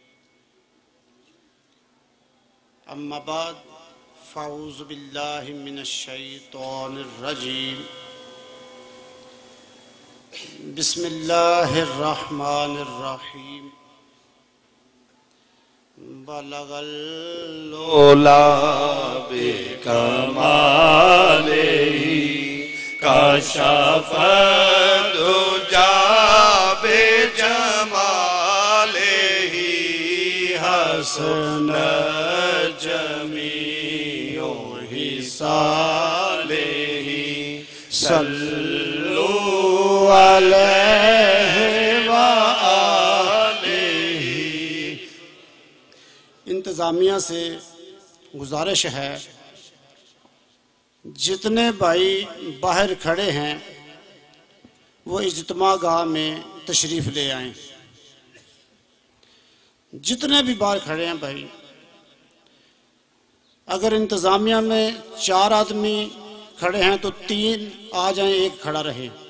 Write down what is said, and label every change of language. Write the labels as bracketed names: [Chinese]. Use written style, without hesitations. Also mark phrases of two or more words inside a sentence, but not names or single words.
[Arabic] أما بعد فأعوذ بالله من الشيطان الرجيم. بسم الله الرحمن الرحيم. بلغ العلى بكماله كشف الدجى بجماله حسنت جميع خصاله صلوا عليه وآله. [Urdu] انتظامیہ سے گزارش ہے، جتنے بھائی باہر کھڑے ہیں وہ اجتماع گاہ میں تشریف لے آئیں. جتنے بھی باہر کھڑے ہیں بھائی، اگر انتظامیہ میں 4 آدمی کھڑے ہیں تو 3 آ جائیں، 1 کھڑا رہے.